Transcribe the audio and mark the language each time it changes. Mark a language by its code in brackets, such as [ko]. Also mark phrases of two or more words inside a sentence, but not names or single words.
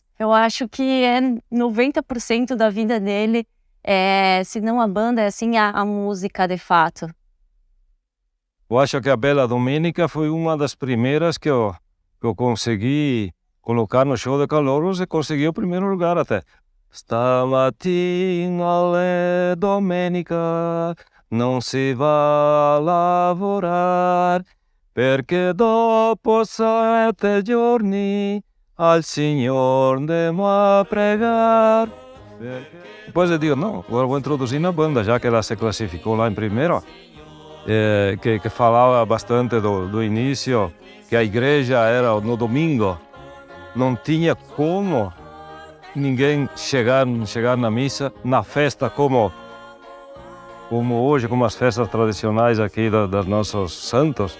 [pt] Eu acho que 90% da vida dele, se não a banda, é assim, a música de fato. Eu acho que a Bella Domenica foi uma das primeiras que eu consegui colocar no show de Calouros e consegui o primeiro lugar até. [it] Stamattina è domenica, non si va a lavorare, perché dopo 7 giorni al Signor devo a pregar. [pt] Depois eu digo, não, agora vou introduzir na banda, já que ela se classificou lá em primeiro, que falava bastante do início, que a igreja era no domingo, não tinha como ninguém chegar na missa, na festa como hoje, como as festas tradicionais aqui dos nossos santos.